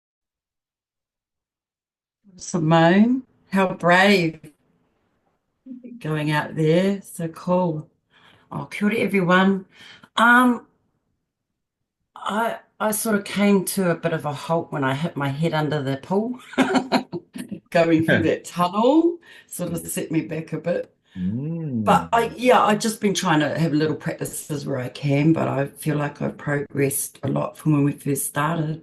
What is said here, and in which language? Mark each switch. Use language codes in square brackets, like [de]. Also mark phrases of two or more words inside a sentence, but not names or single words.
[en] Simone, how brave. going out there. So cool. [mi] Oh, kia ora, [en] everyone. Um, I sort of came to a bit of a halt when I hit my head under the pool. Going through that tunnel sort of set me back a bit. But I've just been trying to have little practices where I can, but I feel like I've progressed a lot from when we first started.